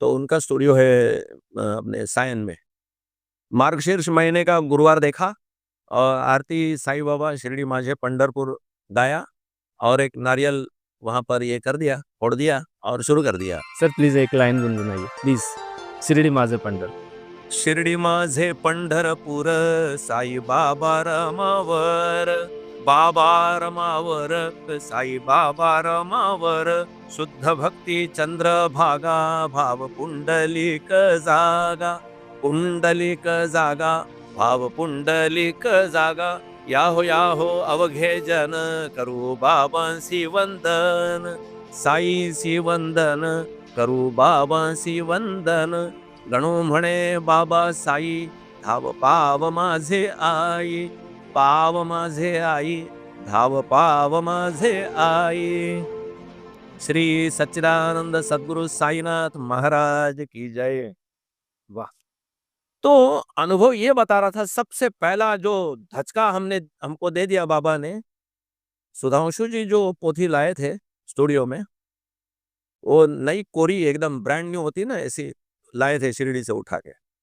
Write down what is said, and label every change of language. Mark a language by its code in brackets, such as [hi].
[hi] तो उनका स्टूडियो है अपने सायन में। मार्गशीर्ष महीने का गुरुवार देखा और आरती साईं बाबा, शिरडी माझे, पंढरपुर गाया और एक नारियल वहाँ पर ये कर दिया, फोड़ दिया और शुरू कर दिया। सर प्लीज़ एक लाइन गुनगुनाइए, प्लीज़। [mr] शिर्डी माझे पंढर शिर्डी माझे पंढरपूर, साई बाबा रमावर, बाबा रमावर, साई बाबा रमावर, शुद्ध भक्ती चंद्र भागा, भाव पुंडलिक जागा, पुंडलिक जागा, भाव पुंडलिक जागा, याहो अवघे जन, करू बाबांसी वंदन, साईसी वंदन, करू बाबांसी वंदन, गणू म्हणे बाबा साई, धाव पाव माझे आई, पाव माझे आई, धाव पाव माझे आई। [hi] श्री सच्चिदानंद सद्गुरु साईनाथ महाराज की जय। वाह! तो अनुभव ये बता रहा था, सबसे पहला जो धचका हमने हमको दे दिया बाबा ने, सुधांशु जी जो पोथी लाए थे स्टूडियो में, वो नई कोरी एकदम ब्रांड न्यू होती है ना, ऐसी लाए थे शिरडी से उठा के।